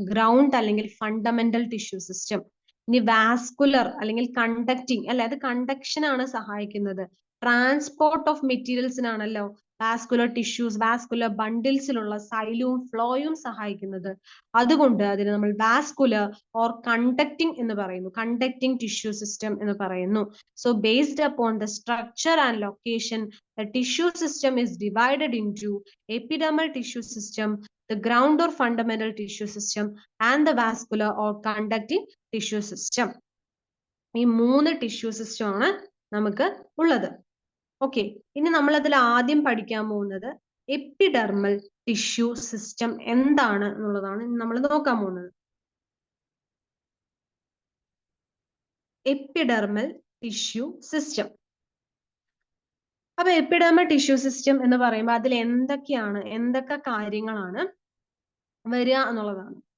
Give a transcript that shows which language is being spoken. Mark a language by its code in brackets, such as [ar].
[ml] Ground അല്ലെങ്കിൽ fundamental tissue system. ഇനി vascular അല്ലെങ്കിൽ കണ്ടക്ടിങ് അല്ലെ, അത് കണ്ടക്ഷൻ ആണ് സഹായിക്കുന്നത്, transport of മെറ്റീരിയൽസിനാണല്ലോ vascular tissues, vascular ബണ്ടിൽസിലുള്ള സൈലവും ഫ്ലോയും സഹായിക്കുന്നത്. അതുകൊണ്ട് അതിന് നമ്മൾ വാസ്കുലർ ഓർ കണ്ടക്ടിങ് എന്ന് പറയുന്നു, കണ്ടക്ടിങ് ടിഷ്യൂ സിസ്റ്റം എന്ന് പറയുന്നു. [en] So based upon the structure and location, the tissue system is divided into epidermal tissue system, the ground or fundamental tissue system, and the vascular or conducting tissue system. [ml] ഈ 3 tissue system ആണ് നമുക്ക് ഉള്ളത്. Okay, ഇനി നമ്മൾ അതിൽ ആദ്യം പഠിക്കാൻ പോകുന്നത് എപ്പിഡെർമൽ ടിഷ്യൂ സിസ്റ്റം എന്താണ് എന്നുള്ളതാണ് നമ്മൾ നോക്കാൻ പോകുന്നത്. Epidermal tissue system. അപ്പൊ എപ്പിഡെർമൽ ടിഷ്യൂ സിസ്റ്റം എന്ന് പറയുമ്പോൾ അതിൽ എന്തൊക്കെ കാര്യങ്ങളാണ് വരിക എന്നുള്ളതാണ്.